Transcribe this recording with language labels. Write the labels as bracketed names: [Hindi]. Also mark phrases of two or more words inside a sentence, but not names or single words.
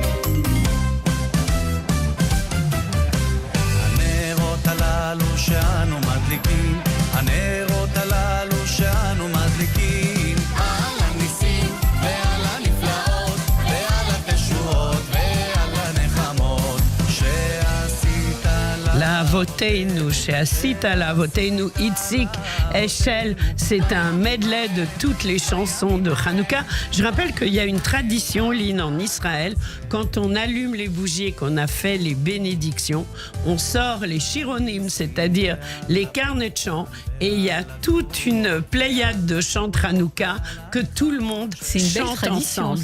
[Hebrew] הנרות הללו שאנו מדליקים, הנרות הללו שאנו מדליקים, על הניסים ועל הנפלאות ועל התשועות ועל הנחמות שעשית לאבותינו, שעשית לאבותינו, Itzik Eshel, [French] c'est un medley de toutes les chansons de Hanouka. Je rappelle qu'il y a une tradition, Lynn, en Israël, quand on allume les bougies et qu'on a fait les bénédictions, on sort les chironim, c'est-à-dire les carnets de chants, et il y a toute une pléiade de chants de Hanouka que tout le monde chante ensemble.